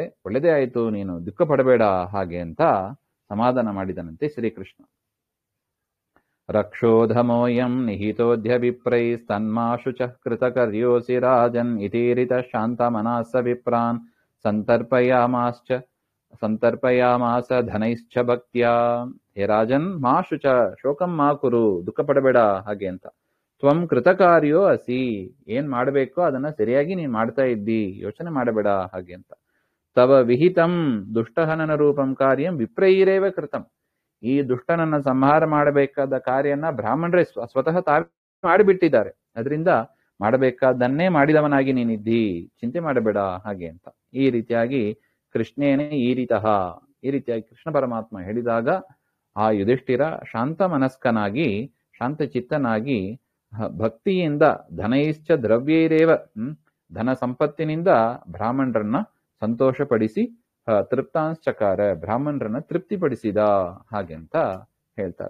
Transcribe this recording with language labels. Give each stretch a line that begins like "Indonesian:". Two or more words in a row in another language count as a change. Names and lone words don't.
Kannada: ಒಳ್ಳೆದೇ ಆಯಿತು, ನೀನು ದುಃಖ ಪಡಬೇಡ ಹಾಗೆ ಅಂತ ಸಮಾಧಾನ ಮಾಡಿದನಂತೆ ಶ್ರೀಕೃಷ್ಣ.
Sanskrit: ರಕ್ಷೋಧಮೋಯಂ ನಿಹಿತೋಧ್ಯ ವಿಪ್ರೈಸ್ತನ್ಮಾಶು ಚ ಕೃತಕರ್ಯೋಸಿ ರಾಜನ್ ಇತೀರಿತ ಶಾಂತ ಮನಸ್ಸ ವಿಪ್ರಾನ್ ಸಂತರ್ಪಯಾಮಾಸ ಧನೈಶ್ಚ ಭಕ್ತ್ಯಾ. ಹೇ ರಾಜನ್, ಮಾಶು ಚ, ಶೋಕಂ ಮಾ ಕುರು,
Kannada: ದುಃಖ ಪಡಬೇಡ ಹಾಗೆ ಅಂತ.
Sanskrit: ತ್ವಂ ಕೃತಕಾರ್ಯೋ ಅಸಿ,
Kannada: ಏನ್ ಮಾಡಬೇಕೋ ಅದನ್ನ ಸರಿಯಾಗಿ ನೀನ್ ಮಾಡ್ತಾ ಇದ್ದಿ, ಯೋಚನೆ ಮಾಡಬೇಡ ಹಾಗೆ ಅಂತ.
Sanskrit: ತವ ವಿಹಿತಂ ದುಷ್ಟಹನನ ರೂಪಂ ಕಾರ್ಯಂ ವಿಪ್ರೈರೇವ ಕೃತಂ.
Kannada: ಈ ದುಷ್ಟನನ್ನ ಸಂಹಾರ ಮಾಡಬೇಕಾದ ಕಾರ್ಯನ ಬ್ರಾಹ್ಮಣರೇ ಸ್ವತಃ ತಾವೇ ಮಾಡಿಬಿಟ್ಟಿದ್ದಾರೆ. ಅದರಿಂದ ಮಾಡಬೇಕಾದನ್ನೇ ಮಾಡಿದವನಾಗಿ ನೀನಿದ್ದಿ, ಚಿಂತೆ ಮಾಡಬೇಡ ಹಾಗೆ ಅಂತ. ಈ ರೀತಿಯಾಗಿ ಕೃಷ್ಣೇನೇ ಈ ರೀತಿಯಾಗಿ ಕೃಷ್ಣ ಪರಮಾತ್ಮ ಹೇಳಿದಾಗ ಆ ಯುಧಿಷ್ಠಿರ ಶಾಂತ ಮನಸ್ಕನಾಗಿ, ಶಾಂತ ಚಿತ್ತನಾಗಿ, ಭಕ್ತಿಯಿಂದ
Sanskrit: ಧನೈಶ್ಚ ದ್ರವ್ಯೈರೇವ,
Kannada: ಧನ ಸಂಪತ್ತಿನಿಂದ ಬ್ರಾಹ್ಮಣರನ್ನ ಸಂತೋಷಪಡಿಸಿ ತೃಪ್ತಾಂಶ್ಚಕಾರ, ಬ್ರಾಹ್ಮಣರನ್ನ ತೃಪ್ತಿಪಡಿಸಿದ ಹಾಗೆಂತ ಹೇಳ್ತಾರೆ.